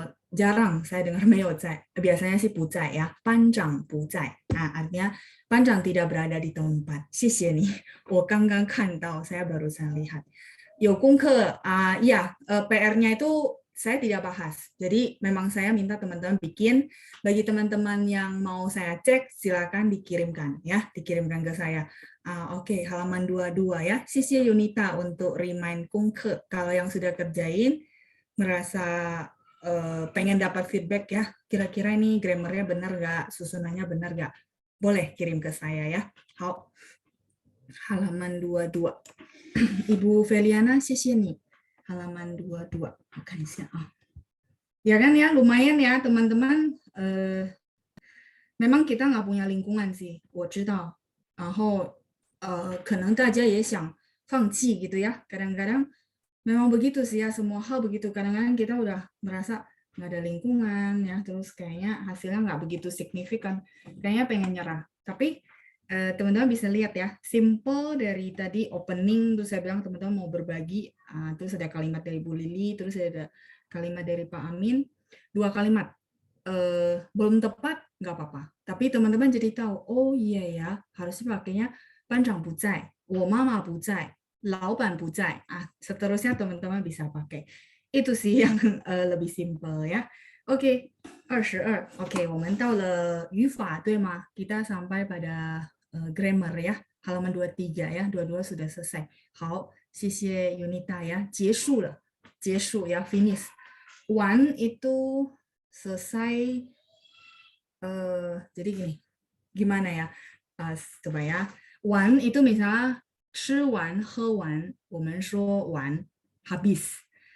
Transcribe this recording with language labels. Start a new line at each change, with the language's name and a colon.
Indonesian: jarang saya dengar 没有在, biasanya sih 不在 ya.
Chinese: 班长不在,
Indonesian: artinya 班长 tidak berada di tempat.
Chinese: 谢谢你，我刚刚看到,
Indonesian: saya barusan lihat. 有功课, ya, PR-nya itu saya tidak bahas. Jadi memang saya minta teman-teman bikin. Bagi teman-teman yang mau saya cek, silakan dikirimkan ya, dikirimkan ke saya. Oke, halaman 22 ya. Sisi Yunita untuk remind kungke. Kalau yang sudah kerjain, merasa pengen dapat feedback ya, kira-kira ini grammarnya benar nggak, susunannya benar nggak, boleh kirim ke saya ya. Halaman 22. Ibu Feliana, sisi nih. Halaman 22. Ya kan ya, lumayan ya teman-teman. Memang kita nggak punya lingkungan sih,
Chinese: 我知道。然后可能大家也想放弃 gitu ya.
Indonesian: Kadang-kadang memang begitu sih ya, semua hal begitu. Kadang-kadang kita udah merasa nggak ada lingkungan ya, terus kayaknya hasilnya nggak begitu signifikan. Kayaknya pengen nyerah. Tapi teman-teman bisa lihat ya, simple dari tadi opening, terus saya bilang teman-teman mau berbagi, terus ada kalimat dari Bu Lili, terus ada kalimat dari Pak Amin, 2 kalimat. Belum tepat, nggak apa-apa. Tapi teman-teman jadi tahu, oh iya ya, harusnya pakainya
Chinese: 班长不在, 我妈妈不在, 老板不在,
Indonesian: seterusnya teman-teman bisa pakai. Itu sih yang lebih simple ya. Oke, 22.
Chinese: Oke, 我们到了语法对吗?
Indonesian: Kita sampai pada grammar ya, halaman 23 ya, 22 sudah selesai.
Chinese: 好，谢谢 Yunita ya, 结束了, 结束 ya, finish.
Indonesian: 完 itu selesai, jadi gini, gimana ya, coba ya, 完 itu misalnya
Chinese: 吃完喝完我们说完
Indonesian: habis.